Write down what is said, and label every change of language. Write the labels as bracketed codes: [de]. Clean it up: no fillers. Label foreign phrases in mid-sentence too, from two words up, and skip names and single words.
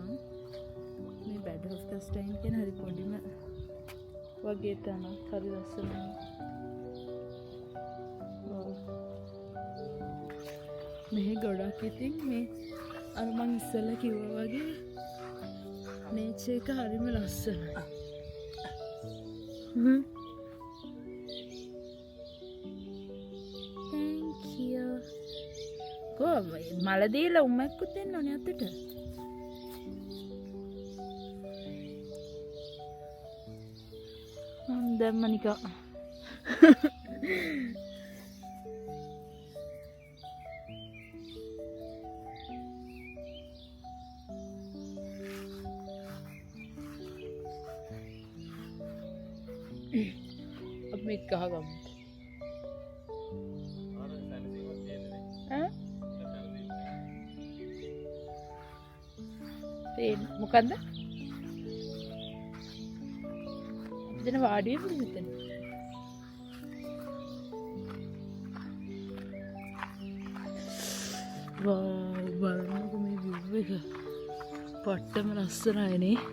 [si] මේ බැඩ් හොස්ටයින් කියන හරි පොඩිම වගේ තැනක් හරි ලස්සනයි. මෙහි ගොඩක් ඉතින් මේ අර මං ඉස්සෙල්ලා කිව්වා වගේ නේචර් එක හරිම ලස්සනයි. [en] Thank you. [si] මල දීලා උම්මෙක්කුත් දෙන්න ඕනේ අතට. දැම්ම නිකන්. [hi] अब मैं कहाँ गम [si] මොකක්ද දෙන වාඩිය මෙතන වව් බලන්නකෝ මේ view එක පට්ටම ලස්සනයිනේ.